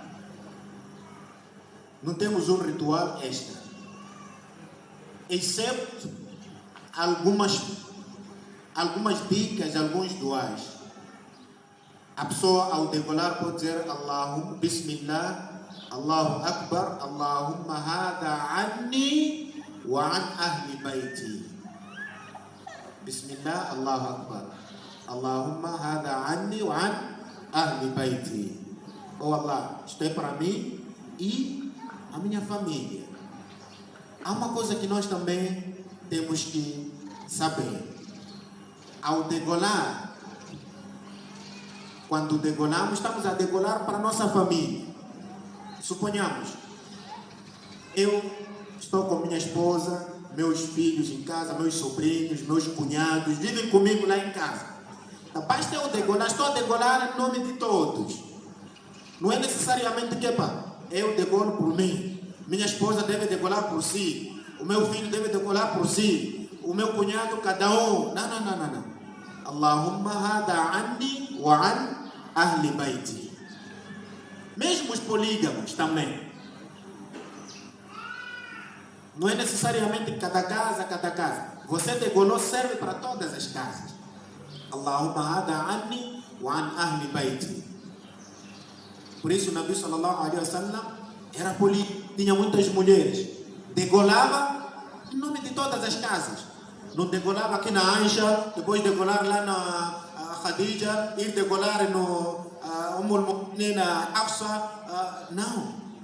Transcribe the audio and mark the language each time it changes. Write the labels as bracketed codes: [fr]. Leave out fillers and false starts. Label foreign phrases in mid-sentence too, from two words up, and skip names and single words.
[pt] Não temos um ritual extra. Exceto algumas dicas, alguns duais. A pessoa ao degolar pode dizer [ar] اللهم بسم الله، الله أكبر، اللهم هذا عني وعن أهل بيتي. بسم الله، الله أكبر. اللهم هذا عني وعن أهل بيتي. [pt] Oh Allah, isto é para mim e a minha família. Há uma coisa que nós também temos que saber. Ao degolar, quando degolamos, estamos a degolar para a nossa família. Suponhamos, eu estou com minha esposa, meus filhos em casa, meus sobrinhos, meus cunhados, vivem comigo lá em casa. Basta eu degolar, estou a degolar em nome de todos. Não é necessariamente que eu degolo por mim. Minha esposa deve degolar por si. O meu filho deve degolar por si. O meu cunhado, cada um. Não. [ar] اللهم هذا عني وعن أهل بيتي. [pt] Mesmo os polígamos também. Não é necessariamente cada casa. Você degolou, serve para todas as casas. [ar] اللهم هذا عني وعن أهل بيتي. [pt] Por isso o [ar] نبي صلى الله عليه وسلم [pt] era político, tinha muitas mulheres. Degolava em nome de todas as casas. Não degolava aqui na Aisha, depois degolar lá na Khadija, ir degolar no na Hafsa. Não.